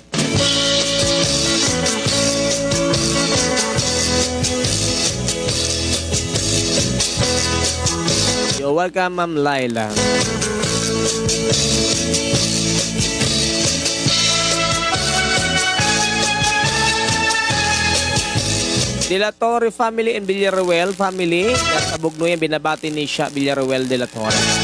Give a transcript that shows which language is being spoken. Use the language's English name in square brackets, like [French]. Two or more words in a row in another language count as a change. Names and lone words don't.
[English] You're welcome, Ma'am Laila. De La Torre family and Villaruel family. [Filipino] At sa Bugno yan, binabati ni siya Villaruel de la Torre.